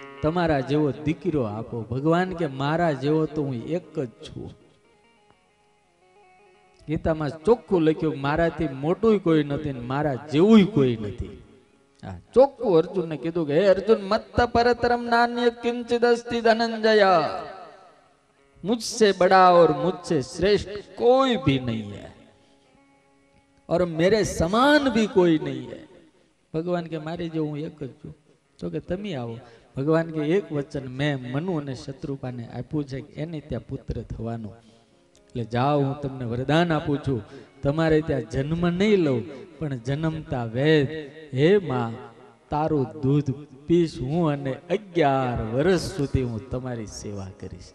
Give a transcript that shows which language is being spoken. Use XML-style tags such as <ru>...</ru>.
<gu>તમારા જેવો દીકરો આપો. ભગવાન કે મારા જેવો તો હું એક જ છું. ગીતામાં ચોખ્ખું લખ્યું મારાથી મોટું કોઈ નથી ને મારા જેવું કોઈ નથી. ચોખ્ખું અર્જુનને કીધું કે હે અર્જુન</gu> <sa>મત્ત પરતરમ નાન્ય કિંચિદ અસ્તિ ધનંજય.</sa> <hi>मुझसे बड़ा और मुझसे श्रेष्ठ कोई भी नहीं है और मेरे સમાન भी कोई नहीं है.</hi> <gu>ભગવાન કે મારી જો હું એક જ છું. તો કે તમે આવો. ભગવાન કે એક વચન મેં મનુ અને શત્રુપાને આપ્યું છે કે એને ત્યાં પુત્ર થવાનો. એટલે જાઓ હું તમને વરદાન આપું છું. તમારે ત્યાં જન્મ નહીં લઉં પણ જન્મતા વેદ હે માં તારું દૂધ પીશ હું અને 11 વર્ષ સુધી હું તમારી સેવા કરીશ.</gu>